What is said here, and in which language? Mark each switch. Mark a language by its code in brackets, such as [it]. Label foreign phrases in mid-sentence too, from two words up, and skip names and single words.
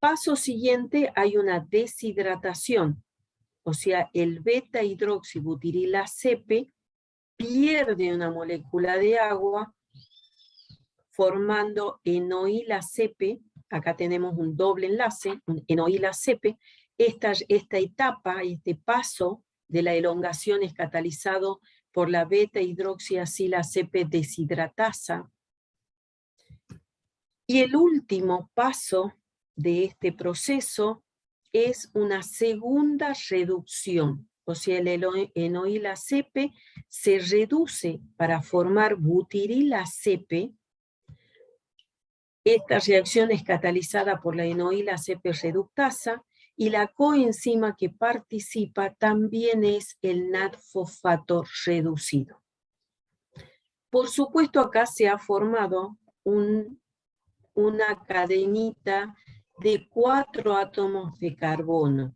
[es] Paso siguiente, hay una deshidratación, o sea, el beta-hidroxibutiril-ACP pierde una molécula de agua formando enoil-ACP. Acá tenemos un doble enlace, un enoil-ACP. Esta etapa, este paso de la elongación es catalizado por la beta-hidroxiacil-ACP deshidratasa. Y el último paso de este proceso es una segunda reducción. O sea, el enoil-ACP se reduce para formar butiril-ACP. Esta reacción es catalizada por la enoil-ACP reductasa y la coenzima que participa también es el NAD-fosfato reducido. Por supuesto, acá se ha formado una cadenita de 4 átomos de carbono.